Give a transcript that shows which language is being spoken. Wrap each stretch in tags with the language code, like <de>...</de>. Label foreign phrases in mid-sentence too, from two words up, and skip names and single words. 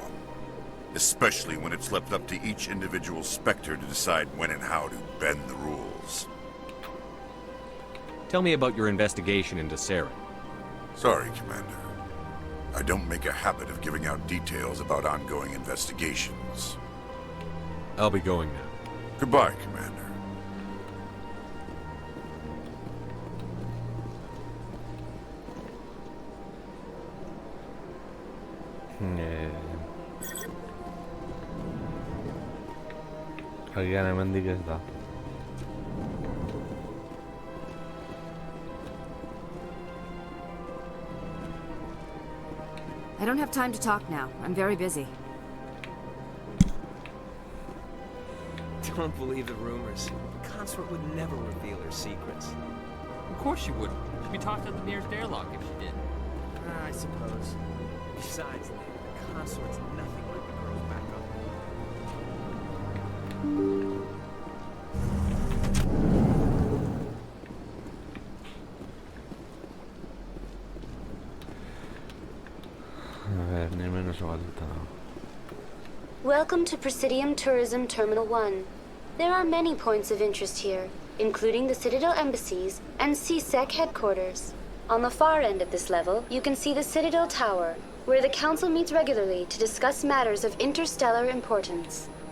<en>Especially when it's left up to each individual Spectre to decide when and how to bend the rules. Tell me about your investigation into Saren. Sorry, Commander. I don't make a habit of giving out details about ongoing investigations. I'll be going now. Goodbye, Commander.</en> <eu>Agian hemendik ez da.</eu> <en>I don't have time to talk now. I'm very busy. Don't believe the rumors. The consort would never reveal her secrets. Of course she wouldn't. She'd be tossed out the nearest airlock if she did. I suppose. Besides, the consort's nothing like the girls back up.</en> <es>A ver, ni menos falta.</es> <en>Welcome to Presidium Tourism Terminal 1. There are many points of interest here, including the Citadel embassies and CSEC headquarters. On the far end of this level, you can see the Citadel Tower, where the Council meets regularly to discuss matters of interstellar importance.</en>